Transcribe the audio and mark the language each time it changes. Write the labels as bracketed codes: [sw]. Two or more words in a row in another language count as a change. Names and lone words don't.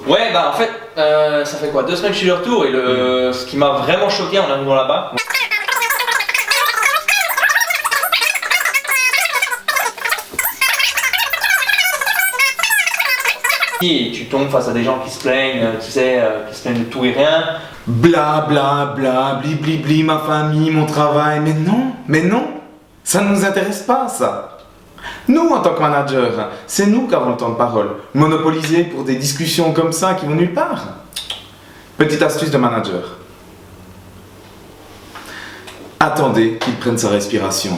[fr] Ouais, bah en fait, ça fait quoi, 2 semaines que je suis de retour et ce qui m'a vraiment choqué en arrivant là-bas. Et tu tombes face à des gens qui se plaignent, tu sais, qui se plaignent de tout et rien. Bla bla bla, bli bli bli, ma famille, mon travail. Mais non, ça ne nous intéresse pas ça. Nous, en tant que manager, c'est nous qui avons le temps de parole. Monopolisé pour des discussions comme ça qui vont nulle part. Petite astuce de manager. Attendez qu'il prenne sa respiration.